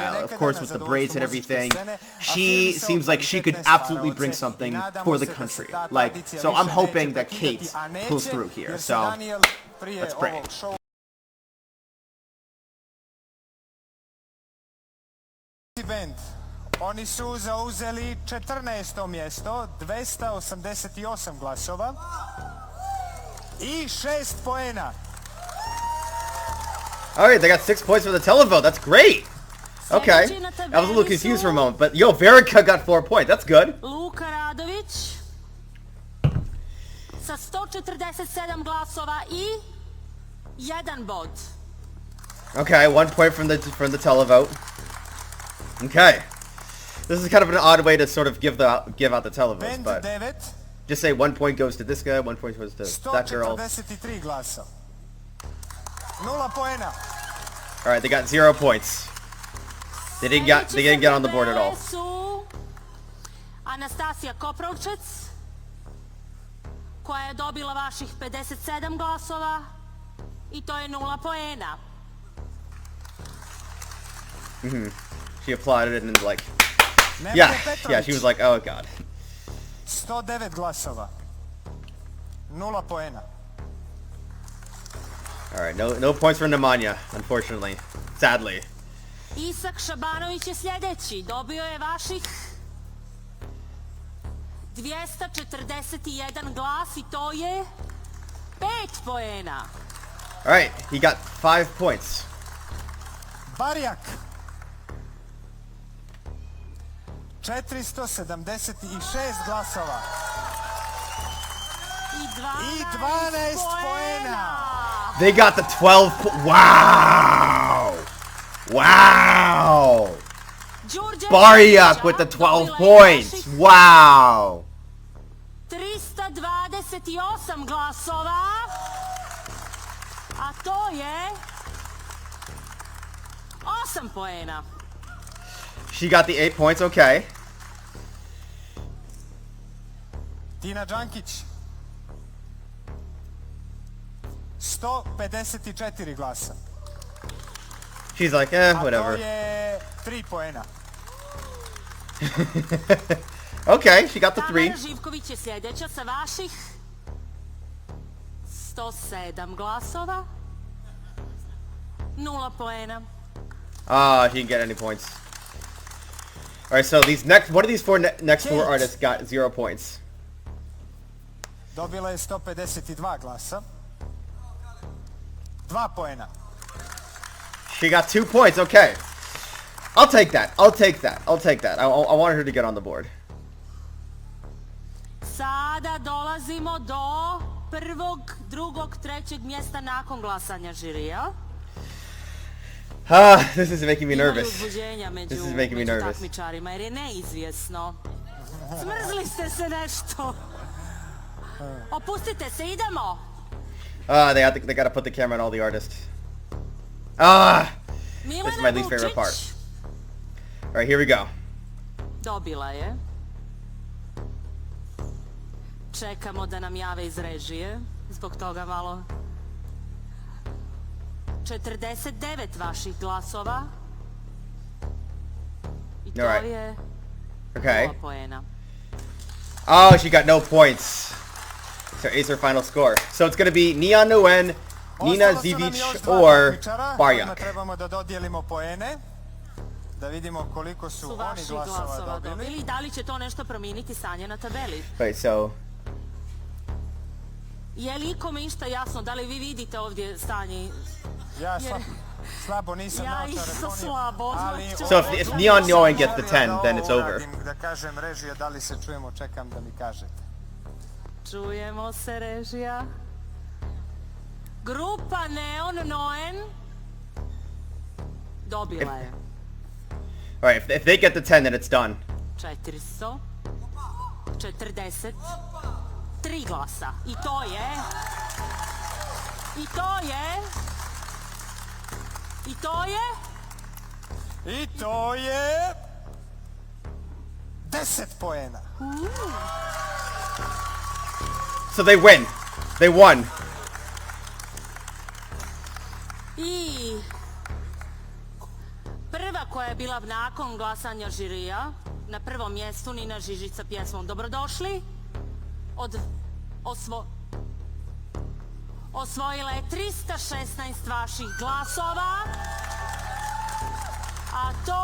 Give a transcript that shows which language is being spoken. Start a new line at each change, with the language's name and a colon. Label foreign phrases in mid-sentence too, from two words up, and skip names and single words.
English: Of course, with the braids and everything. She seems like she could absolutely bring something for the country. Like, so I'm hoping that Kejt pulls through here. So let's pray.
Serbian: Bend. Oni su zauzeli 14. mjesto, 288 glasova i 6 poena.
English: Alright, they got 6 points for the televote. That's great. Okay. I was a little confused for a moment, but yo, Verica got 4 points. That's good.
Serbian: Luka Radović sa 147 glasova i 1 bod.
English: Okay, 1 point from the televote. Okay. This is kind of an odd way to sort of give out the televotes, but just say 1 point goes to this guy, 1 point goes to that girl. Alright, they got 0 points. They didn't get on the board at all.
Serbian: Anastasija Koprolčec, koja je dobila vaših 57 glasova i to je 0 poena.
English: She applauded it and like, yeah, she was like, oh god.
Serbian: 109 glasova. 0 poena.
English: Alright, no points for Nemanja, unfortunately. Sadly.
Serbian: Isak Šabanović je sljedeći. Dobio je vaših 241 glas i to je 5 poena.
English: Alright, he got 5 points.
Serbian: Baryak. 476 glasova. I 12 poena.
English: They got the 12 Wow! Wow! Đurđa Baryak with the 12 points. Wow!
Serbian: 328 glasova. A to je 8 poena.
English: She got the 8 points, okay.
Serbian: Džankić. 154 glasa.
English: She's like, whatever.
Serbian: A to je 3 poena.
English: Okay, she got the 3.
Serbian: Tamara Živković je sljedeća sa vaših 107 glasova. 0 poena.
English: Ah, she didn't get any points. Alright, so these one of these next four artists got 0 points.
Serbian: Dobila je 152 glasa. 2 poena.
English: She got 2 points, okay. I'll take that. I want her to get on the board.
Serbian: Sada dolazimo do prvog, drugog, trećeg mjesta nakon glasanja žirija.
English: This is making me nervous. This is making me nervous.
Serbian: Takmičarima jer je neizvjesno. Smrzli ste se nešto. Opustite se, idemo.
English: They gotta put the camera on all the artists. This is my least favorite part. Alright, here we go.
Serbian: Dobila je. Čekamo da nam jave iz režije. Zbog toga malo. 49 vaših glasova. I to je 0 poena.
English: Oh, she got no points. So it's her final score. So it's gonna be Neonoen, Nina Žižić, or Baryak.
Serbian: Trebamo da dodijelimo poene. Da vidimo koliko su oni glasova dobili. Da li će to nešto promijeniti stanje na tabeli?
English: Right, so...
Serbian: Je li ikome išta jasno? Da li vi vidite ovdje stanje? Ja slabo nisam Ja isto slabo.
English: So if Neonoen gets the 10, then it's over.
Serbian: Da kažem režija, da li se čujemo, čekam da mi kažete. Čujemo se, režija. Grupa Neonoen dobila je.
English: Alright, if they get the 10, then it's done.
Serbian: 443 glasa. I to je I to je? I to je 10 poena.
English: So they win. They won.
Serbian: I prva koja je bila nakon glasanja žirija, na prvom mjestu Nina Žižić sa pjesmom Dobrodošli, osvojila je 316 vaših glasova, a to